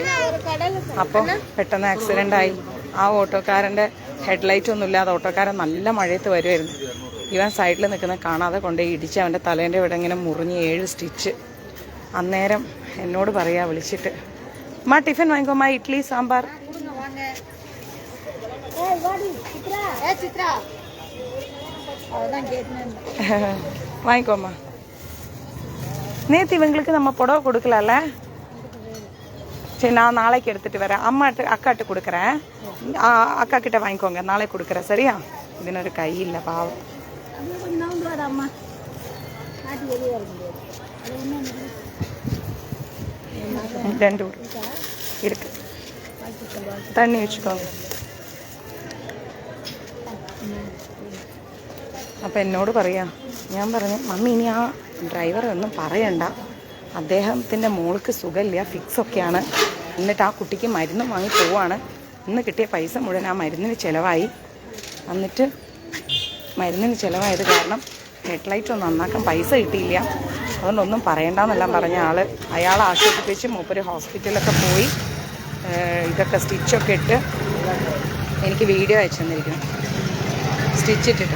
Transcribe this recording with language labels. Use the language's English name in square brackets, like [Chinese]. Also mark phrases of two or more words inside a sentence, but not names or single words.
[Malayalam] അപ്പോൾ പെട്ടെന്ന് ആക്സിഡൻ്റ് ആയി. ആ ഓട്ടോക്കാരൻ്റെ ഹെഡ്ലൈറ്റ് ഒന്നും ഇല്ലാതെ ഓട്ടോക്കാരൻ നല്ല മഴയത്ത് വരുമായിരുന്നു. ഇവൻ സൈഡിൽ നിൽക്കുന്ന കാണാതെ കൊണ്ടുപോയി ഇടിച്ച് അവൻ്റെ തലേൻ്റെ ഇവിടെ ഇങ്ങനെ മുറിഞ്ഞ് 7 സ്റ്റിച്ച്. അന്നേരം എന്നോട് പറയാ വിളിച്ചിട്ട്, അമ്മ ടിഫിൻ വാങ്ങിക്കോ, അമ്മ ഇഡ്ഡലി സാമ്പാർ. [Tamil] வாங்கிக்கோ அம்மா. நேற்று இவங்களுக்கு நம்ம புடவை கொடுக்கலாம்ல? சரி, நான் நாளைக்கு எடுத்துகிட்டு வரேன். அக்காட்டு கொடுக்குறேன், அக்கா கிட்ட வாங்கிக்கோங்க, நாளைக்கு கொடுக்குறேன். சரியா? [Malayalam] ഇതിനൊരു കൈയില്ല പാവം. [Tamil] ரெண்டு இருக்கு, தண்ணி வச்சுக்கோங்க. [Malayalam] അപ്പം എന്നോട് പറയാം, ഞാൻ പറഞ്ഞു മമ്മി ഇനി ആ ഡ്രൈവറെ ഒന്നും പറയണ്ട, അദ്ദേഹത്തിൻ്റെ മോൾക്ക് സുഖമില്ല, ഫിക്സൊക്കെയാണ്, എന്നിട്ട് ആ കുട്ടിക്ക് മരുന്ന് വാങ്ങി പോവാണ്. ഇന്ന് കിട്ടിയ പൈസ മുഴുവൻ ആ മരുന്നിന് ചിലവായി. എന്നിട്ട് മരുന്നിന് ചിലവായത് കാരണം ഹെഡ്ലൈറ്റ് ഒന്നും നന്നാക്കാൻ പൈസ കിട്ടിയില്ല, അതുകൊണ്ടൊന്നും പറയണ്ടെന്നെല്ലാം പറഞ്ഞ അയാൾ ആശുപത്രിച്ച് മൂപ്പര് ഹോസ്പിറ്റലൊക്കെ പോയി ഇതൊക്കെ സ്റ്റിച്ചൊക്കെ ഇട്ട് എനിക്ക് വീഡിയോ അയച്ചു തന്നിരിക്കണം, സ്റ്റിച്ചിട്ടിട്ട്.